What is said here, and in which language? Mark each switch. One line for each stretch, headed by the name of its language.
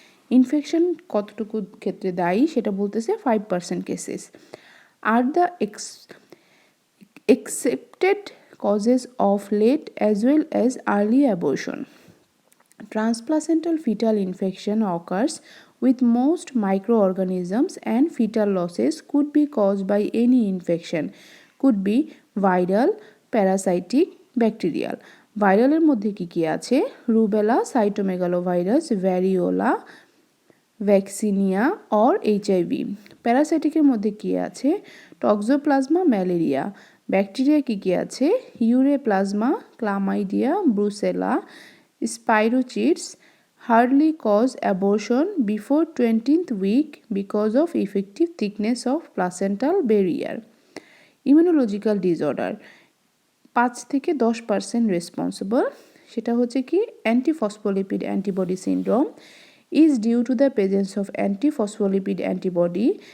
Bangla: Infection কতটুকু ক্ষেত্রে দায়ী সেটা বলতেছে 5% cases.
English: আর the accepted causes of late as well as early abortion. Transplacental fetal infection occurs with most microorganisms and fetal losses could be caused by any infection, could be viral, parasitic, bacterial.
Bangla: ভাইরালের মধ্যে কি আছে, rubella, cytomegalovirus, variola, vaccinia or HIV. প্যারাসাইটিকের মধ্যে কি আছে, toxoplasma, malaria. Bacteria কি আছে, ইউরেপ্লাজমা, chlamydia, Brucella, স্পাইরোচিটস.
English: Hardly cause abortion before 20th week because of effective thickness of placental barrier. Immunological disorder 5
Bangla: থেকে
English: 10% responsible,
Bangla: সেটা হচ্ছে কি
English: Antiphospholipid antibody syndrome is due to the presence of antiphospholipid antibody.